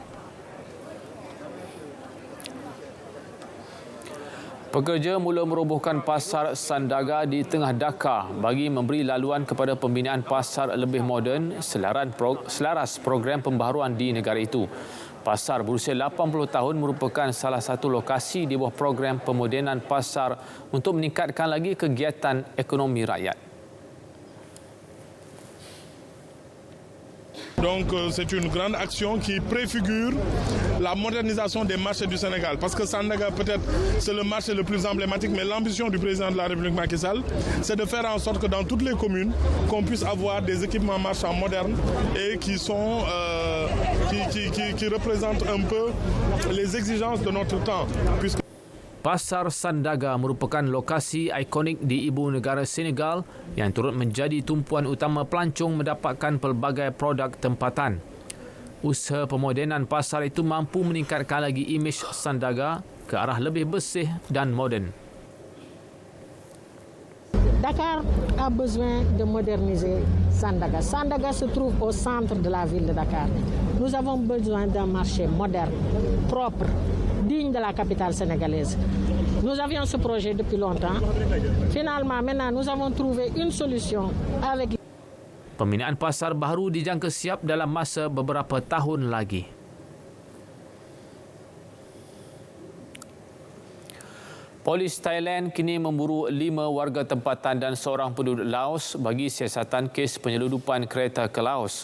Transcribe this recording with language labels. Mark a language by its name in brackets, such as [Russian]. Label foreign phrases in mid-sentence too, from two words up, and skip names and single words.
[Malay] Pekerja mula merobohkan pasar Sandaga di tengah Dhaka bagi memberi laluan kepada pembinaan pasar lebih moden selaras program pembaharuan di negara itu. Pasar berusia 80 tahun merupakan salah satu lokasi di bawah program pemodenan pasar untuk meningkatkan lagi kegiatan ekonomi rakyat. [French] Donc c'est une grande action qui préfigure la modernisation des marchés du Sénégal. Parce que Sandaga peut-être c'est le marché le plus emblématique, mais l'ambition du président de la République Macky Sall, c'est de faire en sorte que dans toutes les communes, qu'on puisse avoir des équipements marchands modernes et qui sont qui représentent un peu les exigences de notre temps. [Malay] Pasar Sandaga merupakan lokasi ikonik di ibu negara Senegal yang turut menjadi tumpuan utama pelancong mendapatkan pelbagai produk tempatan. Usaha pemodenan pasar itu mampu meningkatkan lagi imej Sandaga ke arah lebih bersih dan moden. [French] Dakar a besoin de moderniser Sandaga. Sandaga se trouve au centre de la ville de Dakar. Nous avons besoin d'un marché moderne, propre, digne de la capitale sénégalaise. Nous avions ce projet depuis longtemps. Finalement, maintenant, nous avons trouvé une solution avec... [Malay] Pembinaan pasar baharu dijangka siap dalam masa beberapa tahun lagi. Polis Thailand kini memburu 5 warga tempatan dan seorang penduduk Laos bagi siasatan kes penyeludupan kereta ke Laos.